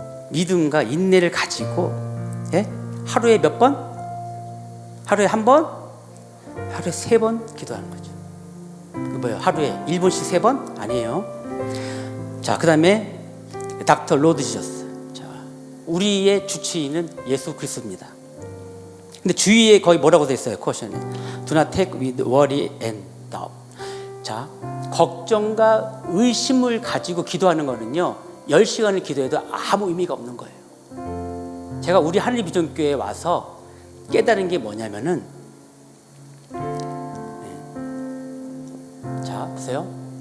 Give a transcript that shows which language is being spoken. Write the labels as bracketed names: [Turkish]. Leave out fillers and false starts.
[Korean] 믿음과 인내를 가지고 하루에 몇 번? 하루에 한 번? 하루에 3번 기도하는 거죠. 뭐예요? 하루에 1분씩 3번? 아니에요. 자, 그 다음에 닥터 로드 지저스. 자, 우리의 주치의는 예수 그리스도입니다. 근데 주위에 거의 뭐라고 돼 있어요? 코션에 [English] Do not take with worry and doubt. [Korean] 자, 걱정과 의심을 가지고 기도하는 거는요, 10시간을 기도해도 아무 의미가 없는 거예요. 제가 우리 하늘 비전교회에 와서 깨달은 게 뭐냐면은, 자, 보세요.